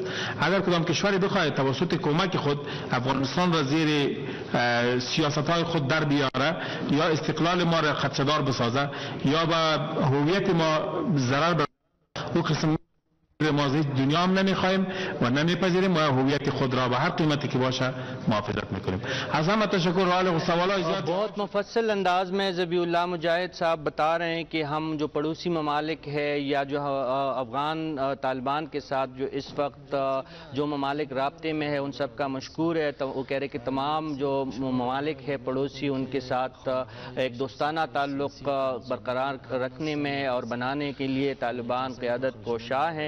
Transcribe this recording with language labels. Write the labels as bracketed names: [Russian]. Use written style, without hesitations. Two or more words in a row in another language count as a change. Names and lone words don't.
[Persian] اگر کدام کشوری بخواهد توسط کمک خود افغانستان را زیر سیاست‌های خود در بیاره یا استقلال ما را خدشه‌دار بسازه یا به هویت ما ضرر برسه، او قسم ما از دنیا هم نمیخوایم و نمیپذیریم و هویت خود را به هر قیمتی که باشه محافظت میکنیم. از همه تشکر. حال سوالات زیاد [Urdu] بہت مفصل انداز میں ذبیح اللہ مجاہد صاحب بتا رہے ہیں کہ ہم جو پڑوسی ممالک ہے یا جو افغان طالبان کے ساتھ جو اس وقت جو ممالک رابطے میں ہے ان سب کا مشکور ہے. تو وہ کہہ رہے کہ تمام جو ممالک ہے پڑوسی ان کے ساتھ ایک دوستانہ تعلق برقرار رکھنے میں اور بنانے کے لیے طالبان قیادت کوشاں ہیں.